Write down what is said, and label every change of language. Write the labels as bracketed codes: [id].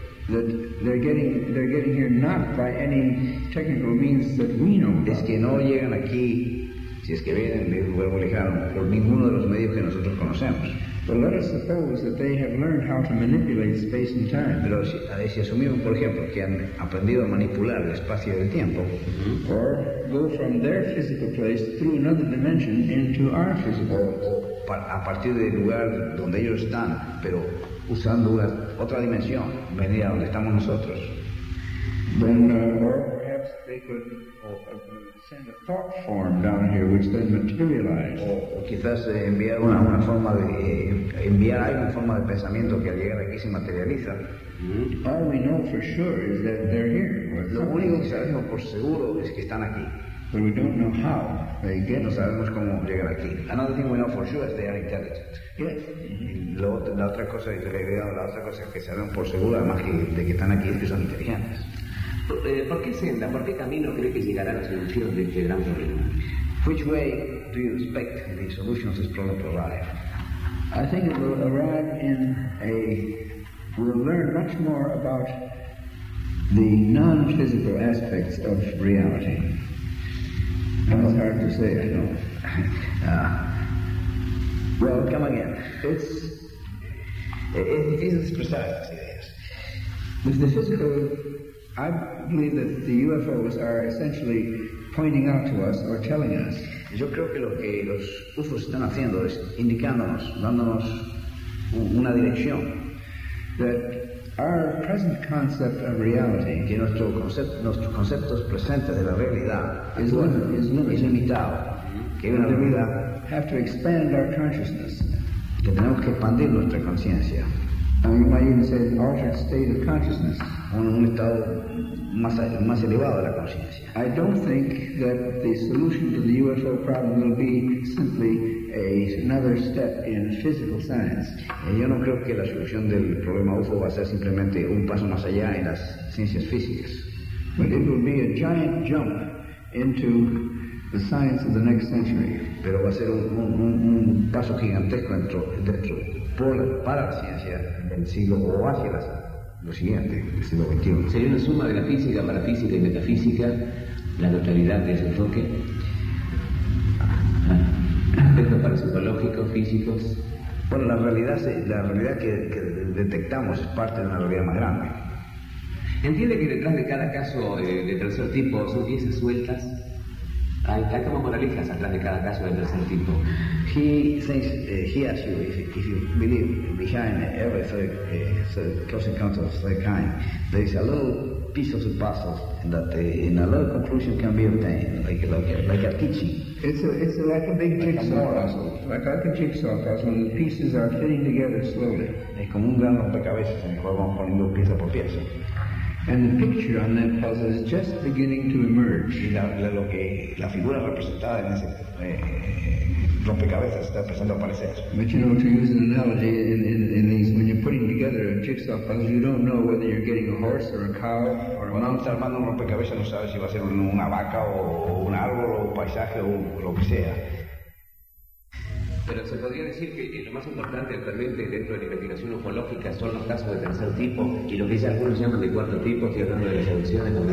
[en] That they're getting here not by any technical means that we know. [es] Es que no llegan aquí, si es que vienen de un lugar lejano, por ninguno de los medios que nosotros conocemos. [en] But let us suppose that they have learned how to manipulate space and time. [es] Pero si asumimos, por ejemplo, que han aprendido a manipular el espacio y el tiempo, [en] or go from their physical place through another dimension into our physical place. [es] A partir del lugar donde ellos están, pero usando una otra dimensión, venía donde estamos nosotros. [en] Then, or perhaps they could send a thought form down here, which then materialized. [es] O quizás enviar una forma de enviar alguna forma de pensamiento que al llegar aquí se materializa. Mm-hmm. [en] All we know for sure is that they're here. [es] Lo único que sabemos por seguro es que están aquí. [en] But we don't know how they get. [es] No sabemos cómo llegar aquí. [en] Another thing we know for sure is they are intelligent. Yes. [es] La otra cosa que sabemos por seguro, además de que están aquí, es que son inteligentes. ¿Por qué senda, por qué camino cree que llegará la solución de este gran problema? [en] Which way do you expect the solution of this problem to arrive? I think it will arrive in a... We'll learn much more about the non-physical aspects of reality. That's hard to say, I know. Well, come again. It's difficult to express these ideas. With the physical, I believe that the UFOs are essentially pointing out to us or telling us. [es] Yo creo que lo que los UFOs están haciendo es indicándonos, dándonos una dirección. [en] That our present concept of reality, [es] que nuestros conceptos presentes de la realidad, [en] is [es] limitado. Que hay una realidad. [en] Have to expand our consciousness. [es] Que tenemos que expandir nuestra conciencia. [en] You might even say an altered state of consciousness. [es] Un estado más elevado de la conciencia. [en] I don't think that the solution to the UFO problem will be simply another step in physical science. [es] Yo no creo que la solución del problema UFO va a ser simplemente un paso más allá en las ciencias físicas. [en] But it will be a giant jump into the science of the next century. [es] Pero va a ser un paso gigantesco para la ciencia del siglo o hacia lo siguiente, el siglo XXI. ¿Sería una suma de la física, parafísica y metafísica la totalidad de ese enfoque? ¿Aspectos parapsicológicos, físicos? Bueno, la realidad que detectamos es parte de una realidad más grande. ¿Entiende que detrás de cada caso de tercer tipo son piezas sueltas? Hay como moralistas atrás de cada caso del tercer tipo. [en] He thinks, he asks you if you believe behind every close encounter of third kind, there is a little piece of the puzzle that in a little conclusion can be obtained, like a teaching. It's like a big jigsaw puzzle. Like a jigsaw puzzle, and the pieces are fitting together slowly. [es] Es como un gran rompecabezas en el cual vamos poniendo pieza por pieza. [en] And the picture on that puzzle is just beginning to emerge. [es] La figura representada en ese rompecabezas está empezando a aparecer. [en] But you know, to use an analogy in these, when you're putting together a jigsaw puzzle, you don't know whether you're getting a horse or a cow. Or [es] cuando uno está armando un rompecabezas, no sabe si va a ser una vaca o un árbol o un paisaje o lo que sea. Pero se podría decir que lo más importante realmente dentro de la investigación ufológica son los casos de tercer tipo y lo que dice algunos llaman de cuarto tipo, estoy hablando de las abducciones.